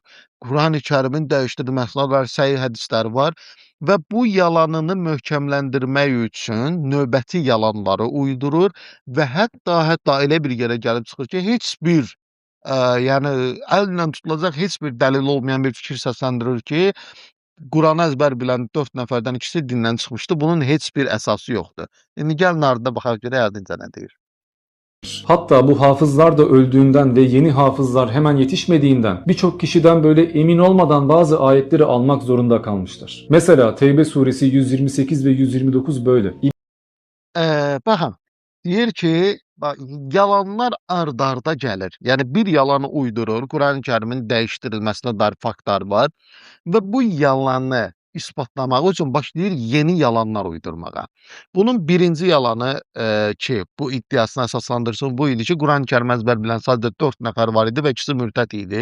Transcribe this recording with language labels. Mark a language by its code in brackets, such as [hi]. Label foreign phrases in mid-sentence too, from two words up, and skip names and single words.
[az] Qurani-Kərimin dəyişdirilməsinə dair səhih hədisləri var və bu yalanını möhkəmləndirmək üçün növbəti yalanları uydurur və hətta elə bir yerə gəlib çıxır ki, heç bir yəni əllə tutulacaq heç bir dəlil olmayan bir fikir səsləndirir ki, Quranı əzbər bilən 4 nəfərdən ikisi dindən çıxmışdı. Bunun heç bir əsası yoxdur. İndi gəlin ardına baxaq görək ardınca nə deyir. [tr] Hatta bu hafızlar da öldüğünden ve yeni hafızlar hemen yetişmediğinden birçok kişiden böyle emin olmadan bazı ayetleri almak zorunda kalmışlar. Mesela Tevbe suresi 128 ve 129 böyle. [az] Baxın, deyir ki, yalanlar ard-arda gəlir. Yəni bir yalanı uydurur, Qurani-Kərimin dəyişdirilməsinə dair faktlar var və bu yalanı isbatlamaq üçün başlayır yeni yalanlar uydurmağa. Bunun birinci yalanı ki, bu iddiasını əsaslandırsın, bu idi ki, Qurani-Kərim əzbər bilən sadəcə 4 nəfər var idi və ikisi mürtəd idi.